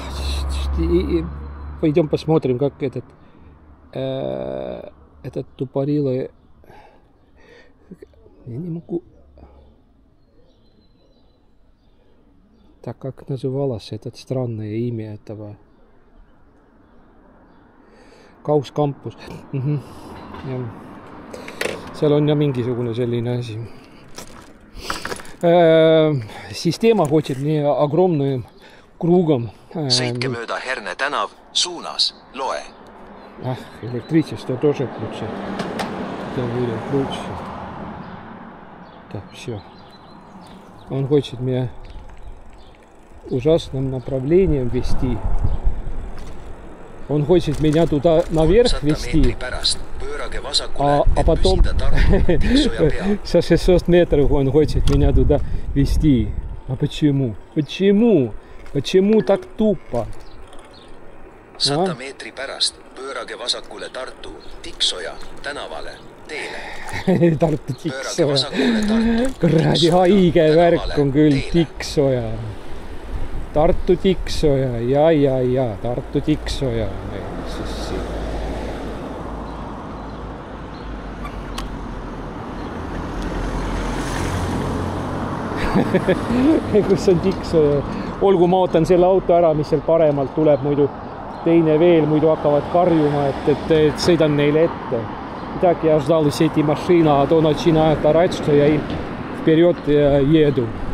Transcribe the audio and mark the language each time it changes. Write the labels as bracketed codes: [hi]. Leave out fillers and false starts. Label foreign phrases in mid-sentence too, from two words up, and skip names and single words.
[ru] пойдем посмотрим, как этот тупорило... Я не могу... Так, как называлось это странное имя этого? [et] Kauss kampus. Seal on ja mingisugune selline asi. [ru] Система хочет мне огромным кругом. [et] Sõitke mööda Herne tänav, suunas, loe. [ru] Электричество тоже включать. Это будет лучше. Так, все. Он хочет меня ужасным направлением вести. Он хочет меня туда наверх вести, а потом со 600 метров он хочет меня туда вести. А почему? Почему так тупо? [et] 100 meetri pärast pöörage vasakule Tartu, Tiksoja tänavale, teele. Tartu Tiksoja. Kuradi haige värk on küll Tiksoja. Tartu Tiksoja, ja, Tartu Tiksoja. Kus on Tiksoja? Olgu, ma ootan selle auto ära, mis seal paremalt tuleb, muidu teine veel, muidu hakkavad karjuma, et sõidan neile ette. [ru] Так, я ждал все эти машины, а то начинает орать, что я им вперед еду.